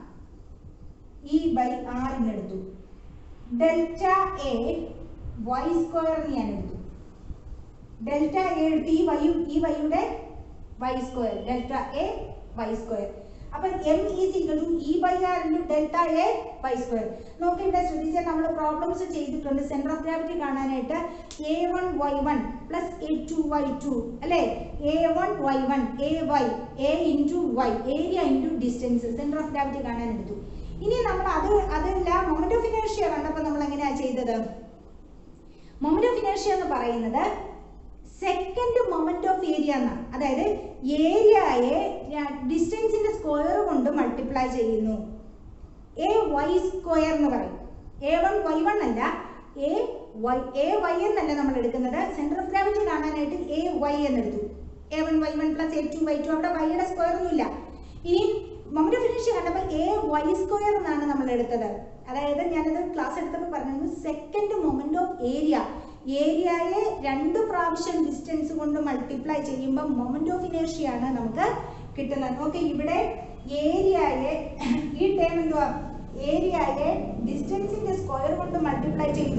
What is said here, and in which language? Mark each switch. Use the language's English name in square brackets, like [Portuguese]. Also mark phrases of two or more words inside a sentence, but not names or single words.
[English] E by R [Malayalam] എന്നെടുത്തു, [English] delta A y square [Malayalam] ഞാൻ എടുത്തു. [English] delta A [Malayalam] എടുത്ത് ഈ വൈയുടെ [English] y square, delta A y square. അപ്പൊ M is equal to E by R into delta A y square. [Malayalam] നോക്കി ഇവിടെ ശ്രദ്ധിച്ചാൽ നമ്മൾ പ്രോബ്ലംസ് ചെയ്തിട്ടുണ്ട് [English] centre of gravity [Malayalam] കാണാനായിട്ട്. [English] a1y1 പ്ലസ് a2y2 അല്ലേ? a1y1 a into y, area into distance, centre of gravity [Malayalam] കാണാൻ എടുത്തു. ഇനി നമ്മൾ അതല്ല [English] moment of inertia [Malayalam] കണ്ടപ്പോൾ നമ്മൾ എങ്ങനെയാ ചെയ്തത്? [English] moment of inertia [Malayalam] എന്ന് പറയുന്നത് [English] second moment of area [Malayalam] എന്നാണ്. അതായത് ഏരിയയെ ഡിസ്റ്റൻസിന്റെ സ്ക്വയർ കൊണ്ട് മൾട്ടിപ്ലൈ ചെയ്യുന്നു. [English] A y square [Malayalam] എന്ന് പറയും. a1y1 അല്ല, a y എന്നല്ല നമ്മൾ എടുക്കുന്നത്. [English] centre of gravity [Malayalam] കാണാനായിട്ട് a y എന്നെടുത്തു. [English] a1y1 plus a2y2, [Malayalam] അവിടെ വൈയുടെ സ്ക്വയർ ഒന്നുമില്ല. ഇനി [English] moment of inertia [Malayalam] കണ്ടപ്പോൾ [English] a y square [Malayalam] എന്നാണ് നമ്മൾ എടുത്തത്. അതായത് ഞാനത് ക്ലാസ് എടുത്തപ്പോൾ പറഞ്ഞു, [English] second moment of area [Malayalam] 2 പ്രാവശ്യം ഡിസ്റ്റൻസ് കൊണ്ട് മൾട്ടിപ്ലൈ ചെയ്യുമ്പോൾ [English] moment of inertia [Malayalam] ആണ് നമുക്ക് കിട്ടുന്നത്. ഓക്കെ, ഇവിടെ ഏരിയയെ, ഈ ടേം എന്തുവാ, ഏരിയയെ ഡിസ്റ്റൻസിന്റെ സ്ക്വയർ കൊണ്ട് മൾട്ടിപ്ലൈ ചെയ്തു.